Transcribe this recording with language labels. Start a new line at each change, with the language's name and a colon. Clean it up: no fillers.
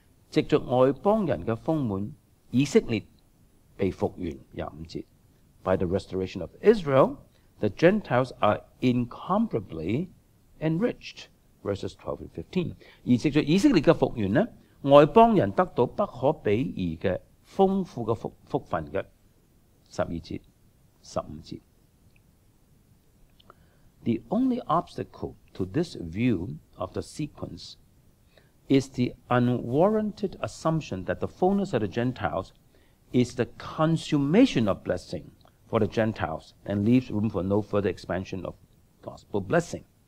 Cantonese: 藉着外邦人嘅豐滿，以色列被復原25節。
English: By the restoration of Israel, the Gentiles are incomparably enriched, verses 12 and 15。
Cantonese: 而藉着以色列嘅復原呢，外邦人得到不可比擬嘅豐富嘅福分嘅12節、15節。
English: The only obstacle to this view of the sequence is the unwarranted assumption that the fullness of the Gentiles is the consummation of blessing for the Gentiles and leaves room for no further expansion of gospel blessing.